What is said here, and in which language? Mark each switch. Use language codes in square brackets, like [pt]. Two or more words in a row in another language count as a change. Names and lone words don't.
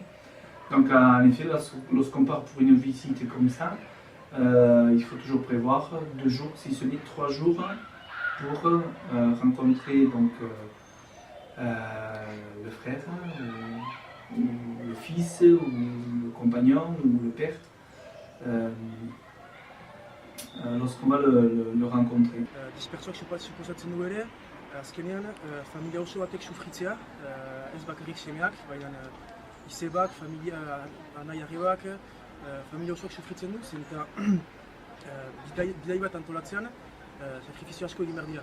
[fr] Donc en effet, lorsqu'on part pour une visite comme ça, il faut toujours prévoir 2 jours, si ce n'est 3 jours, pour rencontrer donc, le frère, ou le fils, ou le compagnon, ou le père, lorsqu'on va le rencontrer. [eu] Azkenean, familia oso batek sufritzea, ez bakarrik semeak, baina izebak, anai-arrebak, familia osoak sufritzen du, zen eta bidai bat antolatzean, sakrifizio asko egin behar dira.